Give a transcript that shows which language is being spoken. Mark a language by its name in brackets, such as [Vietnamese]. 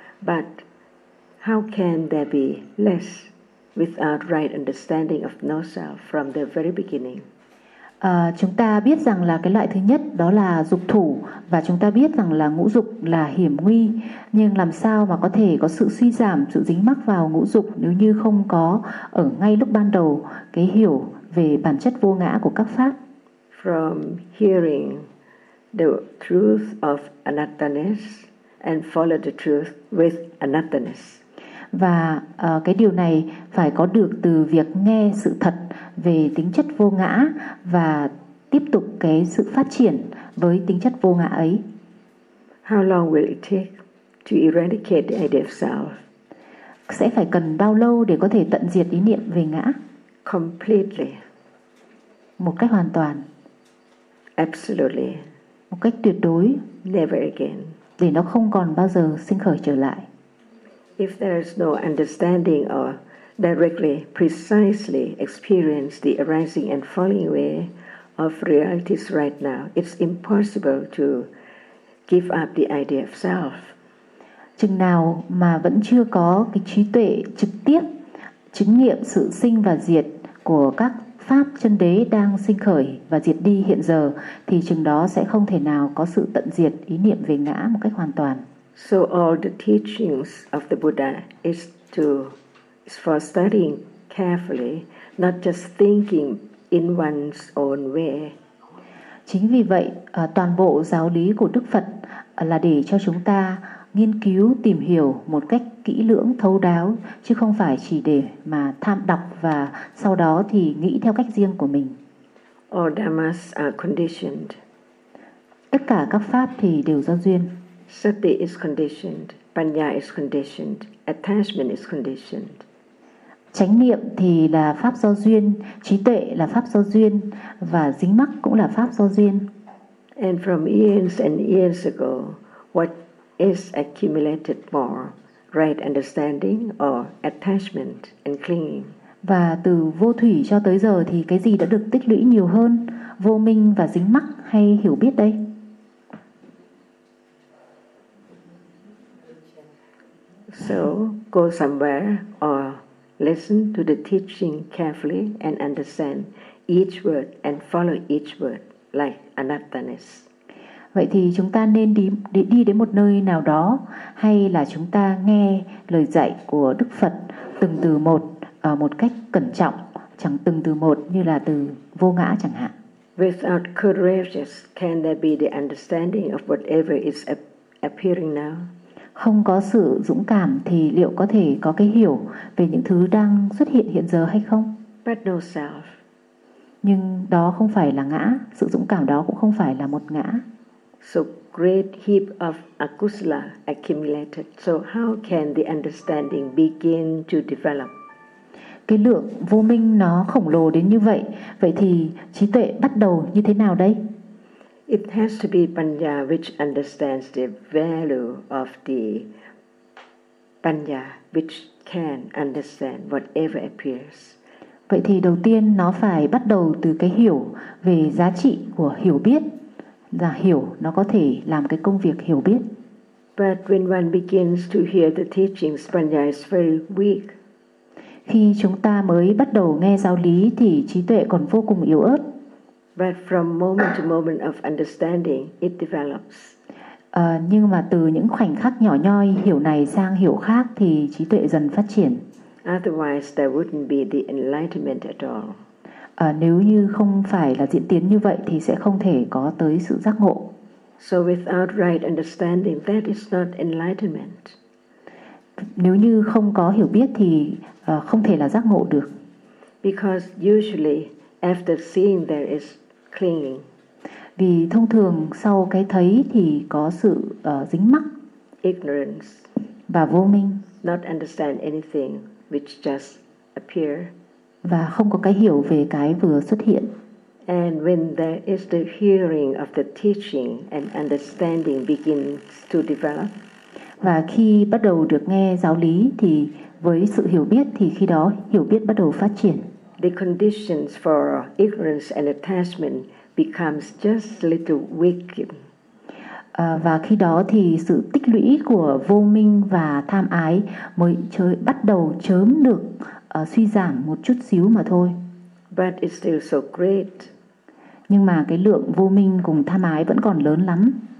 [English] But how can there be less without right understanding of no self from the very beginning? [Vietnamese] Chúng ta biết rằng là cái loại thứ nhất đó là dục thủ, và chúng ta biết rằng là ngũ dục là hiểm nguy, nhưng làm sao mà có thể có sự suy giảm, sự dính mắc vào ngũ dục nếu như không có ở ngay lúc ban đầu cái hiểu về bản chất vô ngã của các pháp. [English] From hearing the truth of anattaness and follow the truth with anattaness. [Vietnamese] Và cái điều này phải có được từ việc nghe sự thật về tính chất vô ngã và tiếp tục cái sự phát triển với tính chất vô ngã ấy. [English] How long will it take to eradicate the idea of self? [Vietnamese] Sẽ phải cần bao lâu để có thể tận diệt ý niệm về ngã? [English] Completely. [Vietnamese] Một cách hoàn toàn. [English] Absolutely. [Vietnamese] Một cách tuyệt đối. [English] Never again. [Vietnamese] Để nó không còn bao giờ sinh khởi trở lại. [English] If there is no understanding or directly, precisely experience the arising and falling away of realities right now, it's impossible to give up the idea of self. [Vietnamese] Chừng nào mà vẫn chưa có cái trí tuệ trực tiếp chứng nghiệm sự sinh và diệt của các pháp chân đế đang sinh khởi và diệt đi hiện giờ, thì chừng đó sẽ không thể nào có sự tận diệt ý niệm về ngã một cách hoàn toàn. [English] So all the teachings of the Buddha is for studying carefully, not just thinking in one's own way. [Vietnamese] Chính vì vậy, toàn bộ giáo lý của Đức Phật là để cho chúng ta nghiên cứu, tìm hiểu một cách kỹ lưỡng, thấu đáo, chứ không phải chỉ để mà tham đọc và sau đó thì nghĩ theo cách riêng của mình. [English] All dhammas are conditioned. [Vietnamese] Tất cả các pháp thì đều do duyên. [English] Sati is conditioned, panya is conditioned, attachment is conditioned. [Vietnamese] Chánh niệm thì là pháp do duyên, trí tuệ là pháp do duyên và dính mắc cũng là pháp do duyên. [English] And from eons and eons ago, what is accumulated more, right understanding or attachment and clinging? [Vietnamese] Và từ vô thủy cho tới giờ thì cái gì đã được tích lũy nhiều hơn, vô minh và dính mắc hay hiểu biết đây? [English] So go somewhere or listen to the teaching carefully and understand each word and follow each word like anattaness. [Vietnamese] Vậy thì chúng ta nên đi đến một nơi nào đó, hay là chúng ta nghe lời dạy của Đức Phật từng từ một, một cách cẩn trọng, chẳng từng từ một như là từ vô ngã chẳng hạn. [English] Without courage, can there be the understanding of whatever is appearing now? [Vietnamese] Không có sự dũng cảm thì liệu có thể có cái hiểu về những thứ đang xuất hiện hiện giờ hay không? [English] But no self. [Vietnamese] Nhưng đó không phải là ngã, sự dũng cảm đó cũng không phải là một ngã. [English] So great heap of akusala accumulated. So how can the understanding begin to develop? [Vietnamese] Cái lượng vô minh nó khổng lồ đến như vậy, vậy thì trí tuệ bắt đầu như thế nào đây? [English] It has to be panya which understands the value of the panya which can understand whatever appears. [Vietnamese] Vậy thì đầu tiên nó phải bắt đầu từ cái hiểu về giá trị của hiểu biết. Là hiểu, nó có thể làm cái công việc hiểu biết. [English] But when one begins to hear the teachings, panya is very weak. [Vietnamese] Khi chúng ta mới bắt đầu nghe giáo lý thì trí tuệ còn vô cùng yếu ớt. [English] But from moment to moment of understanding, it develops. [Vietnamese] Nhưng mà từ những khoảnh khắc nhỏ nhoi hiểu này sang hiểu khác thì trí tuệ dần phát triển. [English] Otherwise, there wouldn't be the enlightenment at all. [Vietnamese] Nếu như không phải là diễn tiến như vậy thì sẽ không thể có tới sự giác ngộ. [English] So without right understanding, that is not enlightenment. [Vietnamese] Nếu như không có hiểu biết thì không thể là giác ngộ được. [English] Because usually after seeing there is clinging. [Vietnamese] Vì thông thường sau cái thấy thì có sự dính mắc. [English] Ignorance. [Vietnamese] Và vô minh. [English] Not understand anything which just appear. [Vietnamese] Và không có cái hiểu về cái vừa xuất hiện. [English] And when there is the hearing of the teaching and understanding begins to develop. [Vietnamese] Và khi bắt đầu được nghe giáo lý thì với sự hiểu biết thì khi đó hiểu biết bắt đầu phát triển. [English] The conditions for ignorance and attachment becomes just little weakened. [Vietnamese] Và khi đó thì sự tích lũy của vô minh và tham ái mới bắt đầu chớm được suy giảm một chút xíu mà thôi. [English] But it's still so great. [Vietnamese] Nhưng mà cái lượng vô minh cùng tham ái vẫn còn lớn lắm.